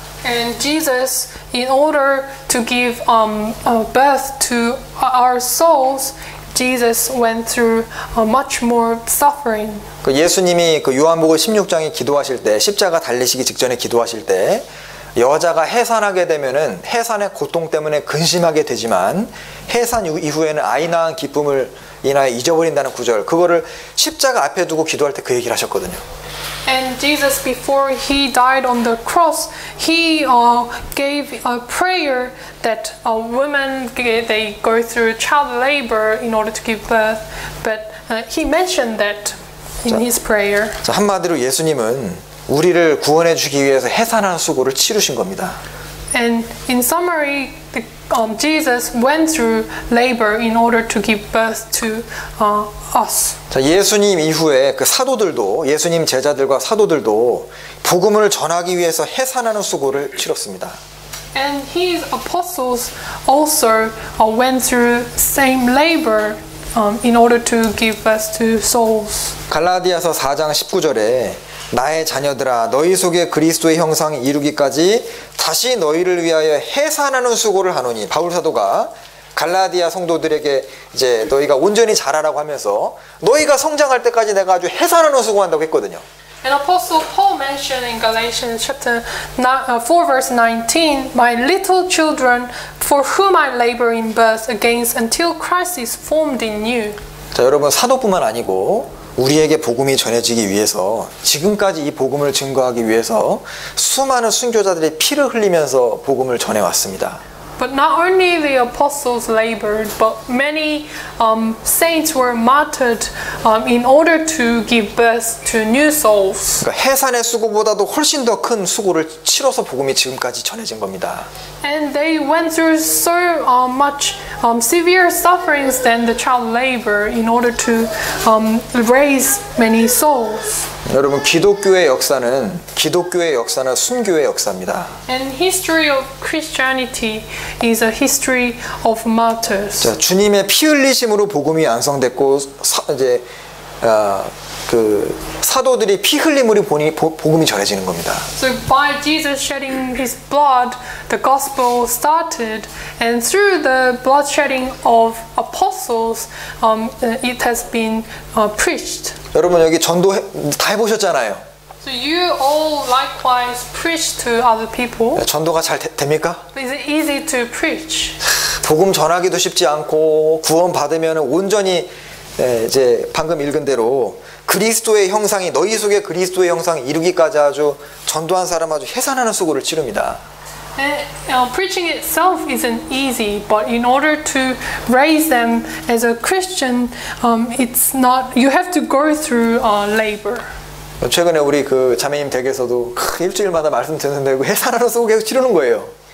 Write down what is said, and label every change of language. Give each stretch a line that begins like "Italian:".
English: And Jesus, in order to give birth to our souls, Jesus went through much more suffering.
Korean: 그 예수님이 그 요한복음 16장에 기도하실 때, 십자가 달리시기 직전에 기도하실 때, 여자가 해산하게 되면은 해산의 고통 때문에 근심하게 되지만 해산 이후에는 아이 낳은 기쁨을 인하여 잊어버린다는 구절, 그거를 십자가 앞에 두고 기도할 때 그 얘기를 하셨거든요.
English: And Jesus, before he died on the cross, he gave a prayer that women, they go through child labor in order to give birth, but he mentioned that in his prayer.
Korean: 자, 한마디로 예수님은 우리를 구원해 주기 위해서 해산하는 수고를 치르신 겁니다.
English: And in summary, Jesus went through labor in order to give birth to us.
Korean: 자, 예수님 이후에 그 사도들도, 예수님 제자들과 사도들도 복음을 전하기 위해서 해산하는 수고를 치렀습니다.
English: And his apostles also went through same labor in order to give birth to souls.
Korean: 갈라디아서 4장 19절에 나의 자녀들아 너희 속에 그리스도의 형상이 이루기까지 다시 너희를 위하여 해산하는 수고를 하노니, 바울 사도가 갈라디아 성도들에게 이제 너희가 온전히 자라라고 하면서 너희가 성장할 때까지 내가 아주 해산하는 수고한다고 했거든요.
English: And Apostle Paul mentioned in Galatians chapter 4 verse 19, My little children, for whom I labor in birth against until Christ is formed in you.
Korean: 자, 여러분, 사도뿐만 아니고 우리에게 복음이 전해지기 위해서, 지금까지 이 복음을 증거하기 위해서 수많은 순교자들이 피를 흘리면서 복음을 전해왔습니다.
English: But not only the apostles labored, but many saints were martyred in order to give birth to new souls.
Korean: 그러니까 해산의 수고보다도 훨씬 더 큰 수고를 치러서 복음이 지금까지 전해진 겁니다.
English: And they went through so much severe sufferings than the child labor in order to raise many souls.
Korean: 여러분 기독교의 역사는 순교의 역사입니다.
English: And history of Christianity is a history of martyrs.
Korean: 자, 주님의 피 흘리심으로 복음이 완성됐고 이제 그 사도들이 피 흘림으로 보니 복음이 전해지는 겁니다.
English: So by Jesus shedding his blood, the gospel started, and through the bloodshedding of apostles, it has been preached.
Korean: 여러분 여기 전도 다 해보셨잖아요.
English: So you all likewise preach to other people.
Korean: 전도가 잘 됩니까?
English: Is it easy to preach?
Korean: 복음 전하기도 쉽지 않고 구원 받으면 온전히 이제 방금 읽은 대로 그리스도의 형상이 너희 속에 그리스도의 형상이 이루기까지 아주 전도한 사람 아주 해산하는 수고를 치릅니다.
English: Preaching itself isn't easy, but in order to raise them as a Christian, it's not. You have to go through labor.
Korean: 최근에 우리 그 자매님 댁에서도 일주일마다 말씀 듣는데 그 해산하는 수고 계속 치르는 거예요.